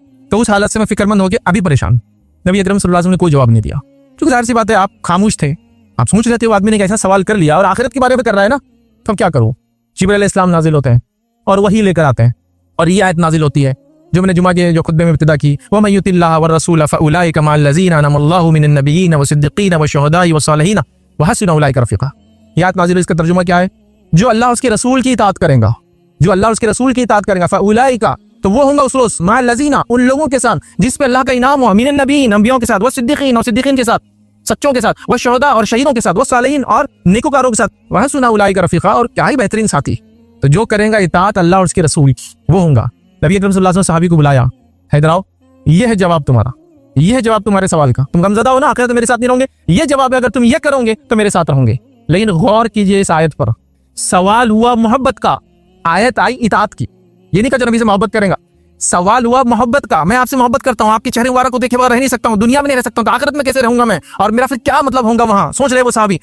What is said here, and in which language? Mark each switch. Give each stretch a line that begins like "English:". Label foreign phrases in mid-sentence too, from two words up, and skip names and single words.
Hindi: तो उस हालत से मैं फिक्रमंद होकर अभी परेशान। नबी अकरम
Arabic: صلى الله عليه وسلم
Hindi: ने कोई जवाब नहीं दिया, क्योंकि जाहिर सी बात है आप खामोश थे, आप सोच रहे थे वो आदमी ने कैसा सवाल कर लिया और आखिरत के बारे में कर रहा है ना, तो क्या करूँ। जिब्रील अलैहिस्सलाम नाजिल होते हैं और वही लेकर आते हैं, और ये आयत नाजिल होती है जो मैंने जुमा के जो खुतबे में इब्तिदा की,
Arabic: ومن يطع الله والرسول فأولئك مع الذين أنعم الله من النبيين والصديقين والشهداء والصالحين وحسن أولئك رفيقا.
Hindi: ये आयत नाजिल, इसका तर्जुमा क्या है, जो अल्लाह उसके रसूल की इताअत करेगा, जो अल्लाह उसके रसूल की इताअत करेगा, फउलाइका, तो वो होंगे उस रोज,
Arabic: مع الذين,
Hindi: उन लोगों के साथ जिस पे अल्लाह का इनाम हुआ,
Arabic: من النبيين,
Hindi: नबियों के साथ,
Arabic: والصديقين,
Hindi: और सिद्दीक़ीन के साथ, सच्चों के साथ,
Arabic: والشهداء,
Hindi: और शहीदों के साथ,
Arabic: والصالحين,
Hindi: और नेकोकारों के साथ,
Arabic: وحسن أولئك رفيقا,
Hindi: और क्या ही बेहतरीन साथी। तो जो करेगा इताअत अल्लाह और उसके रसूल की, वो होगा। नबी अकरम
Arabic: صلى الله عليه وسلم
Hindi: सहाबी को बुलाया, हैदर आओ, ये है जवाब तुम्हारा, ये है जवाब तुम्हारे सवाल का, तुम गमज़दा हो ना, आखिरत में मेरे साथ नहीं रहोगे, ये जवाब है, अगर तुम ये करोगे तो मेरे साथ रहोगे। लेकिन गौर कीजिए इस आयत पर, सवाल हुआ मोहब्बत का, आयत आई इताअत की, ये नहीं कहा नबी से मोहब्बत करेगा, सवाल हुआ मोहब्बत का, मैं आपसे मोहब्बत करता हूँ, आपके चेहरे मुबारक को देखे बगैर रह नहीं सकता हूँ, दुनिया में नहीं रह सकता हूँ, तो आखिरत में कैसे रहूंगा मैं, और मेरा फिर क्या मतलब होगा वहां, सोच रहे वो साहबी।